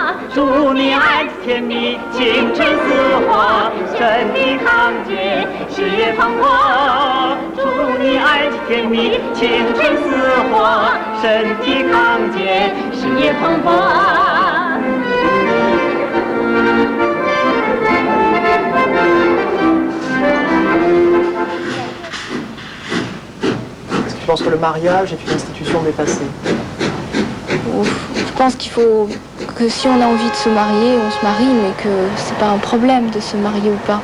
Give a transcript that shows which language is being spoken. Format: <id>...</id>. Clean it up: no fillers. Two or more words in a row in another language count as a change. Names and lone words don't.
<zh>祝你爱甜蜜，青春似火，身体康健，事业蓬勃。祝你爱甜蜜，青春似火，身体康健，事业蓬勃。</zh> <fr>Est-ce que tu penses que le mariage est une institution dépassée? Je pense qu'il faut que si on a envie de se marier, on se marie, mais que c'est pas un problème de se marier ou pas.</fr>